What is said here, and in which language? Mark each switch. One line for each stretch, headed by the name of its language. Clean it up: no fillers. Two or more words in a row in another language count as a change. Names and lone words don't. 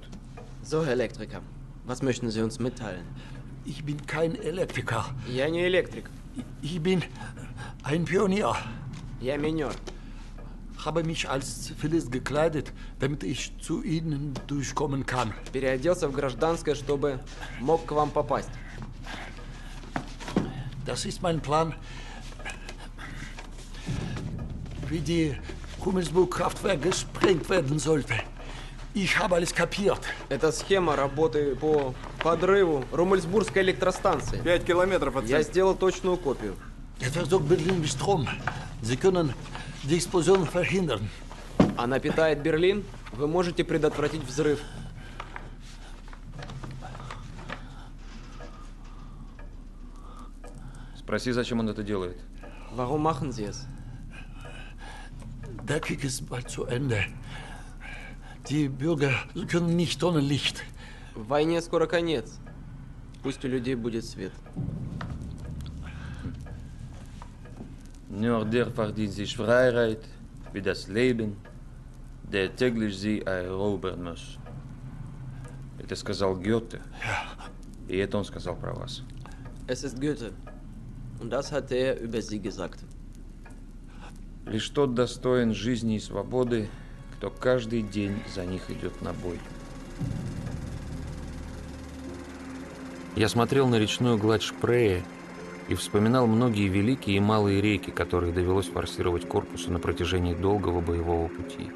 German: So, Herr Elektriker, was möchten Sie uns mitteilen? Ich bin kein Elektriker.
Russian: Я не электрик.
German: Ich bin ein Pionier.
Russian: Я минер.
German: Habe mich als Zivilist gekleidet, damit ich zu Ihnen durchkommen kann.
Russian: Переоделся в гражданское, чтобы мог к вам попасть.
German: Das ist mein Plan. Wie die Rummelsburg-Kraftwerk gesprengt werden sollte. Ich habe alles kapiert.
Russian: Это схема работы по подрыву Руммельсбургской электростанции. 5 километров от Я сделал точную копию.
German: Der versorgt Berlin mit Strom. Sie können die Explosion verhindern.
Russian: Она питает Берлин. Вы можете предотвратить взрыв. Спроси, зачем он это делает.
German: Warum machen Sie es? Der Krieg ist bald zu Ende. Die Bürger können nicht ohne Licht.
Russian: В войне скоро конец. Пусть у людей будет свет.
German: Nur der verdient sich Freiheit, wie das Leben, der täglich sie erobern muss.
Russian: Это сказал Гёте. И это он сказал про вас.
German: Es ist Goethe. Und das hat er über Sie gesagt.
Russian: Лишь тот достоин жизни и свободы, кто каждый день за них идет на бой. Я смотрел на речную гладь Шпрее и вспоминал многие великие и малые реки, которые довелось форсировать корпусу на протяжении долгого боевого пути.